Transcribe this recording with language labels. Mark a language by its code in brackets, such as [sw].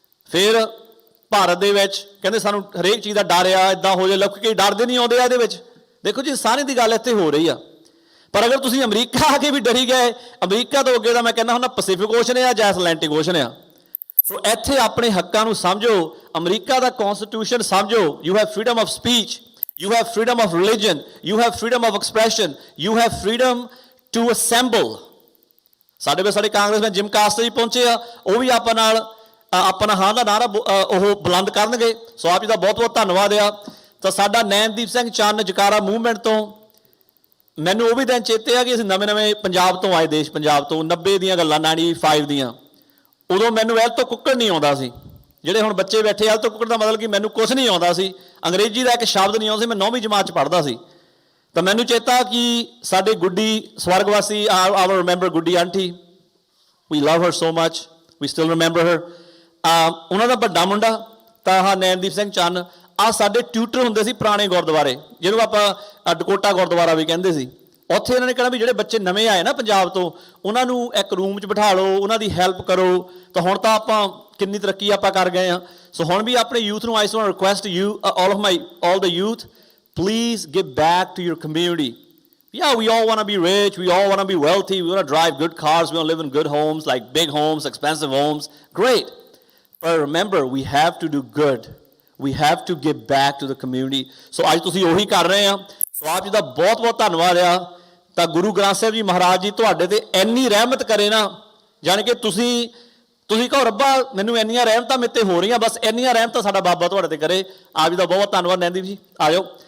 [pa] ਫਿਰ ਭਾਰਤ ਦੇ ਵਿੱਚ ਕਹਿੰਦੇ ਸਾਨੂੰ ਹਰੇਕ ਚੀਜ਼ ਦਾ ਡਰ ਆ, ਇਦਾਂ ਹੋ ਜਾਏ, ਲੋਕ ਕਈ ਡਰਦੇ ਨਹੀਂ ਆਉਂਦੇ ਆ ਇਹਦੇ ਵਿੱਚ। ਦੇਖੋ ਜੀ, ਸਾਰੀ ਦੀ ਗੱਲ ਇੱਥੇ ਹੋ ਰਹੀ ਆ। ਪਰ ਅਗਰ ਤੁਸੀਂ ਅਮਰੀਕਾ ਆ ਕੇ ਵੀ ਡਰੀ ਗਏ, ਅਮਰੀਕਾ ਤੋਂ ਅੱਗੇ ਦਾ ਮੈਂ ਕਹਿੰਦਾ ਹੁੰਦਾ ਪੈਸੀਫਿਕ ਓਸ਼ਨ ਆ ਜਾਂ ਐਟਲਾਂਟਿਕ ਓਸ਼ਨ ਆ। ਸੋ ਇੱਥੇ ਆਪਣੇ ਹੱਕਾਂ ਨੂੰ ਸਮਝੋ, ਅਮਰੀਕਾ ਦਾ ਕਨਸਟੀਟਿਊਸ਼ਨ ਸਮਝੋ। [en] You have freedom of speech, you have freedom of religion, you have freedom of expression, you have freedom to assemble। [pa] ਸਾਡੇ ਵਿੱਚ ਸਾਡੇ ਕਾਂਗਰਸਮੈਨ ਜਿਮ ਕਾਸਟਰ ਜੀ ਪਹੁੰਚੇ ਆ, ਉਹ ਵੀ ਆਪਾਂ ਨਾਲ ਆਪਣਾ ਹਾਂ ਦਾ ਨਾਰਾ ਉਹ ਬੁਲੰਦ ਕਰਨਗੇ। ਸੋ ਆਪ ਜੀ ਦਾ ਬਹੁਤ ਬਹੁਤ ਧੰਨਵਾਦ ਆ। ਤਾਂ ਸਾਡਾ ਨੈਣਦੀਪ ਸਿੰਘ ਚੰਨ ਜਕਾਰਾ ਮੂਵਮੈਂਟ ਤੋਂ ਮੈਨੂੰ ਉਹ ਵੀ ਦਿਨ ਚੇਤੇ ਆ ਕਿ ਅਸੀਂ ਨਵੇਂ ਪੰਜਾਬ ਤੋਂ ਆਏ, ਦੇਸ਼ ਪੰਜਾਬ ਤੋਂ, 90 ਦੀਆਂ ਗੱਲਾਂ, 95 ਦੀਆਂ। ਉਦੋਂ ਮੈਨੂੰ ਐਲ ਤੋਂ ਕੁੱਕੜ ਨਹੀਂ ਆਉਂਦਾ ਸੀ। ਜਿਹੜੇ ਹੁਣ ਬੱਚੇ ਬੈਠੇ ਐਲ ਤੋਂ ਕੁੱਕੜ ਦਾ ਮਤਲਬ ਕਿ ਮੈਨੂੰ ਕੁਛ ਨਹੀਂ ਆਉਂਦਾ ਸੀ, ਅੰਗਰੇਜ਼ੀ ਦਾ ਇੱਕ ਸ਼ਬਦ ਨਹੀਂ ਆਉਂਦਾ ਸੀ। ਮੈਂ 9ਵੀਂ ਜਮਾਤ 'ਚ ਪੜ੍ਹਦਾ ਸੀ। ਤਾਂ ਮੈਨੂੰ ਚੇਤਾ ਕਿ ਸਾਡੇ ਗੁੱਡੀ ਸਵਰਗਵਾਸੀ, [en] Our remember Guddi aunty, we love her so much, we still remember her. [pa] ਉਹਨਾਂ ਦਾ ਵੱਡਾ ਮੁੰਡਾ ਤਾਂ ਆਹ ਨੈਣਦੀਪ ਸਿੰਘ ਚੰਨ, ਆਹ ਸਾਡੇ ਟਿਊਟਰ ਹੁੰਦੇ ਸੀ ਪੁਰਾਣੇ ਗੁਰਦੁਆਰੇ, ਜਿਹਨੂੰ ਆਪਾਂ ਡਕੋਟਾ ਗੁਰਦੁਆਰਾ ਵੀ ਕਹਿੰਦੇ ਸੀ। ਉੱਥੇ ਇਹਨਾਂ ਨੇ ਕਹਿਣਾ ਵੀ ਜਿਹੜੇ ਬੱਚੇ ਨਵੇਂ ਆਏ ਨਾ ਪੰਜਾਬ ਤੋਂ, ਉਹਨਾਂ ਨੂੰ ਇੱਕ ਰੂਮ 'ਚ ਬਿਠਾ ਲਓ, ਉਹਨਾਂ ਦੀ ਹੈਲਪ ਕਰੋ। ਤਾਂ ਹੁਣ ਤਾਂ ਆਪਾਂ ਕਿੰਨੀ ਤਰੱਕੀ ਆਪਾਂ ਕਰ ਗਏ ਆ। ਸੋ ਹੁਣ ਵੀ ਆਪਣੇ ਯੂਥ ਨੂੰ, [en] I want to request you, all the youth, please give back to your community. Yeah, we all want to be rich, we all want to be wealthy, we want to drive good cars, we want to live in good homes, like big homes, expensive homes. Great. But remember, we have to do good. We have to give back to the community. [pa] So ਅੱਜ ਤੁਸੀਂ ਉਹੀ ਕਰ ਰਹੇ ਆ। ਸੋ ਆਪ ਜੀ ਦਾ ਬਹੁਤ ਬਹੁਤ ਧੰਨਵਾਦ ਆ। ਤਾਂ ਗੁਰੂ ਗ੍ਰੰਥ ਸਾਹਿਬ ਜੀ ਮਹਾਰਾਜ ਜੀ ਤੁਹਾਡੇ ਤੇ ਇੰਨੀ ਰਹਿਮਤ ਕਰੇ ਨਾ, ਜਾਣੀ ਕਿ ਤੁਸੀਂ ਕਹੋ ਰੱਬਾ ਮੈਨੂੰ ਇੰਨੀਆਂ ਰਹਿਮਤਾਂ ਮੇਰੇ ਤੇ ਹੋ ਰਹੀਆਂ, ਬਸ ਇੰਨੀਆਂ ਰਹਿਮਤਾਂ ਸਾਡਾ ਬਾਬਾ ਤੁਹਾਡੇ ਤੇ ਕਰੇ। ਆਪ ਜੀ ਦਾ ਬਹੁਤ ਬਹੁਤ ਧੰਨਵਾਦ। ਨੈਣਦੀਪ ਜੀ ਆ ਜਾਓ।